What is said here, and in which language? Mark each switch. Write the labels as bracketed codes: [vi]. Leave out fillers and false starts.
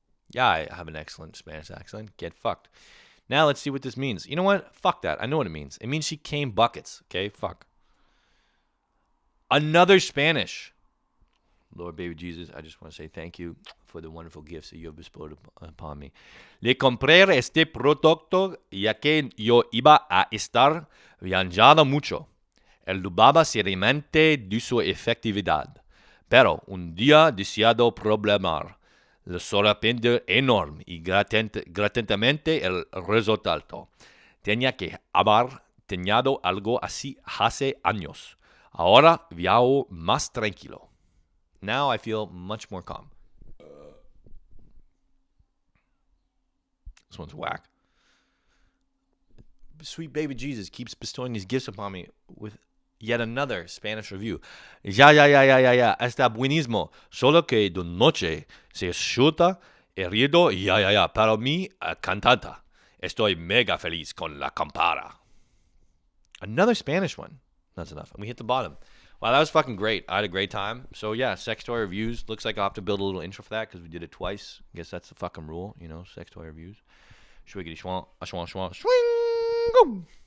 [en] Yeah, I have an excellent Spanish accent. Get fucked. Now let's see what this means. You know what? Fuck that. I know what it means. It means she came buckets. Okay? Fuck. Another Spanish. Lord, baby Jesus, I just want to say thank you for the wonderful gifts that you have bestowed upon me. [es] Le compré este producto ya que yo iba a estar viajando mucho. Él dudaba seriamente de su efectividad. Pero un día deseado problemar. Le sorprendió enorme y gratuitamente el resultado. Tenía que haber tenido algo así hace años. Ahora viajo más tranquilo. [en] Now I feel much more calm. This one's whack. Sweet baby Jesus keeps bestowing these gifts upon me with yet another Spanish review. [es] Ya. Está buenísimo. Solo que de noche se escucha el ruido. Ya. Para mí, cantanta. Estoy mega feliz con la campana. [en] Another Spanish one. That's enough. And we hit the bottom. Wow, that was fucking great. I had a great time. So, yeah, sex toy reviews. Looks like I'll have to build a little intro for that because we did it twice. I guess that's the fucking rule, you know, sex toy reviews. Schwiggity schwant, schwant, swing, go!